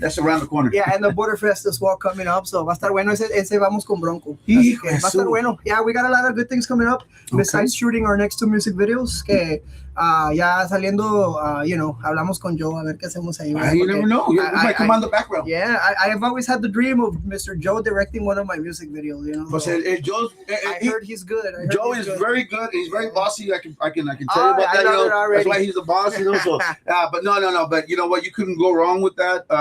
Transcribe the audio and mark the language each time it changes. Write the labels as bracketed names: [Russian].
[English] That's around the corner. Yeah, and the Border Fest as well coming up. So [Spanish] va a estar bueno, [English] ese vamos con Bronco. Va a estar bueno. Yeah, we got a lot of good things coming up. Besides shooting our next 2 music videos, [Spanish] que ya saliendo, hablamos con Joe a ver qué hacemos ahí. [English] You never know. We might come on the background. Yeah, I've always had the dream of Mr. Joe directing one of my music videos. But I heard he's good. Joe is very good. He's very bossy. I can tell you about that. That's why he's the boss. So, but no. But you know what? You couldn't go wrong with that.